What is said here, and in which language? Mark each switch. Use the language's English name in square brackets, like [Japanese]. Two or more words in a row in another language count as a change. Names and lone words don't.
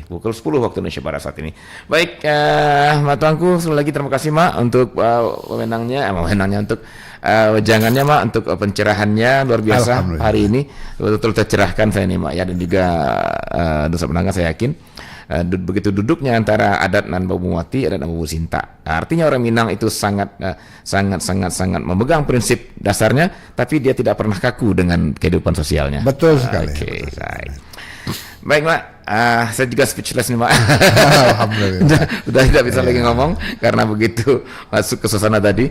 [Indonesian] Pukul 10 waktu Indonesia Barat saat ini. Baik, Mak Tuanku, sekali lagi terima kasih Mak untuk wewenangnya untuk wejangannya Mak, untuk pencerahannya luar biasa hari ini, betul-betul tercerahkan saya nih Mak ya, dan juga dosa penangga saya yakin. Begitu duduknya antara [Minangkabau] adat nan Babu Mati, adat nan Babu Sinta. [Indonesian] Artinya orang Minang itu sangat memegang prinsip dasarnya, tapi dia tidak pernah kaku dengan kehidupan sosialnya. Betul sekali. Baik Mak, saya juga speechless nih Mak. Alhamdulillah. Sudah tidak bisa lagi ngomong karena begitu masuk ke suasana tadi.